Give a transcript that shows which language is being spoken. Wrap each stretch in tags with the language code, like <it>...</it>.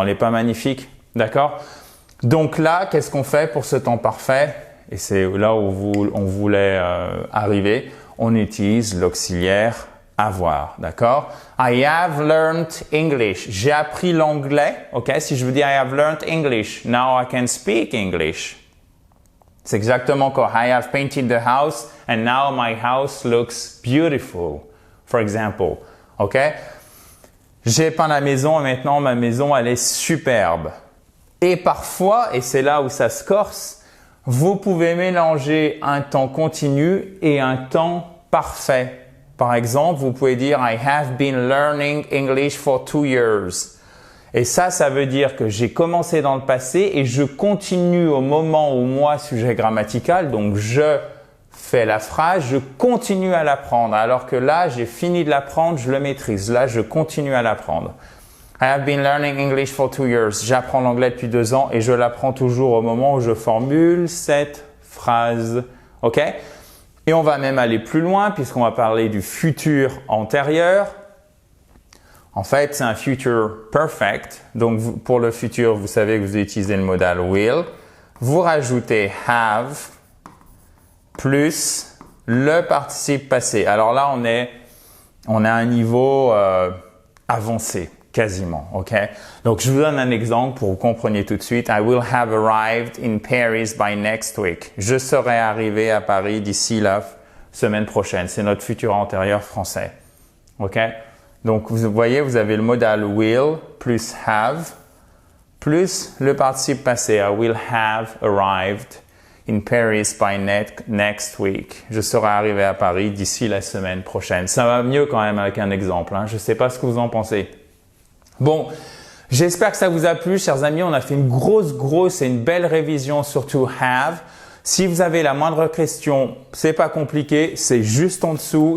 <fr>Elle n'est pas magnifique, d'accord? Donc là, qu'est-ce qu'on fait pour ce temps parfait? Et c'est là où on voulait arriver. On utilise l'auxiliaire avoir, d'accord?</fr> <en>I have learned English.</en> <fr>J'ai appris l'anglais, ok? Si je vous dis</fr> <en>I have learned English, now I can speak English.</en> <fr>C'est exactement comme</fr> <en>I have painted the house and now my house looks beautiful, for example, ok?</en> <fr>J'ai peint la maison et maintenant ma maison elle est superbe. Et parfois, et c'est là où ça se corse, vous pouvez mélanger un temps continu et un temps parfait. Par exemple, vous pouvez dire</fr> <en>I have been learning English for 2 years.</en> <fr>Et ça veut dire que j'ai commencé dans le passé et je continue au moment où moi, sujet grammatical, donc je fais la phrase, je continue à l'apprendre. Alors que là, j'ai fini de l'apprendre, je le maîtrise. Là, je continue à l'apprendre.</fr> <en>I have been learning English for 2 years.</en> <fr>J'apprends l'anglais depuis 2 ans et je l'apprends toujours au moment où je formule cette phrase. OK? Et on va même aller plus loin puisqu'on va parler du futur antérieur. En fait, c'est un future perfect. Donc, pour le futur, vous savez que vous utilisez le modal will. Vous rajoutez have plus le participe passé. Alors là, on est à un niveau avancé, quasiment. Ok? Donc, je vous donne un exemple pour que vous compreniez tout de suite.</fr> <en>I will have arrived in Paris by next week.</en> <fr>Je serai arrivé à Paris d'ici la semaine prochaine. C'est notre futur antérieur français. Ok? Donc, vous voyez, vous avez le modal will plus have plus le participe passé.</fr> <en>I will have arrived in Paris by next week.</en> <fr>Je serai arrivé à Paris d'ici la semaine prochaine. Ça va mieux quand même avec un exemple. Hein. Je ne sais pas ce que vous en pensez. Bon, j'espère que ça vous a plu, chers amis. On a fait une grosse et une belle révision sur to have. Si vous avez la moindre question, c'est pas compliqué, c'est juste en dessous.</fr>